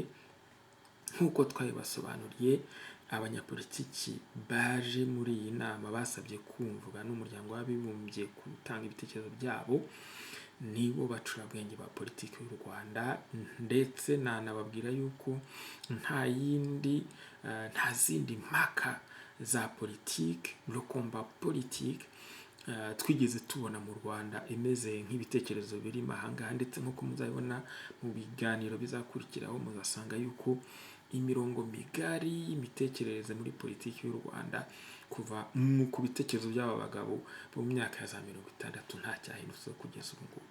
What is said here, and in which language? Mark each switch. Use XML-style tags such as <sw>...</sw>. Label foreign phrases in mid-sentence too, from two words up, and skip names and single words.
<rw>Nk'uko twabibasobanuriye, abanyapolitiki baje muri iyi nama basabye kumvwa n'umuryango w'abibumbye gutanga ibitekerezo byabo, nibo bacurabwenge ba politiki y'u Rwanda. Ndetse nanababwira yuko nta zindi mpaka za politiki,</rw> <fr>le combat politique,</fr> <rw>twigeze tubona mu Rwanda imeze nk'ibitekerezo biri mahanga. Ndetse nk'uko muzabibona mu biganiro bizakurikiraho, muzasanga yuko imirongo migari y'imitekerereze muri politiki y'u Rwanda kuva ku bitekerezo by'aba bagabo mu myaka ya za 60 nta cyahindutse kugeza ubu ngubu.</rw>